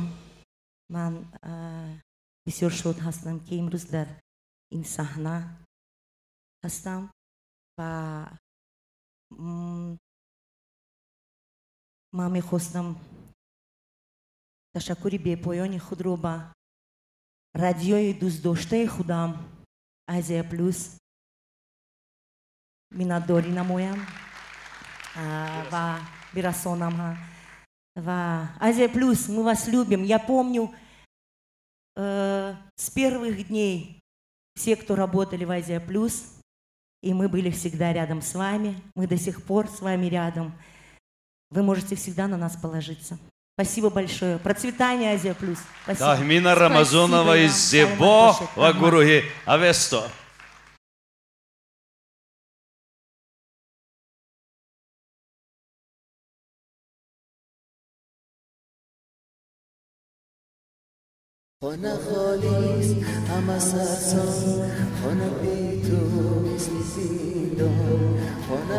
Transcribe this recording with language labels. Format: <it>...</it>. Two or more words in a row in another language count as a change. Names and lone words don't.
<tg>Ман бисёр шод ҳастам, ки имрӯз дар ин саҳна ҳастам ва ман мехостам ташаккури бепоёни худро ба радиои дӯстдоштаи худам Азия Плюс миннатдорӣ намоям ва бирасонам.</tg> <ru>Ва Азия Плюс, мы вас любим. Я помню с первых дней все, кто работали в Азия Плюс, и мы были всегда рядом с вами, мы до сих пор с вами рядом. Вы можете всегда на нас положиться. Спасибо большое. Процветание Азия Плюс. Тахмина Рамазонова из Зебо</ru> <tg>ва гуруи</tg> <ru>Авеста.</ru> <fa>خانه خالیست همه سرسان خانه بی توست زندان خانه</fa>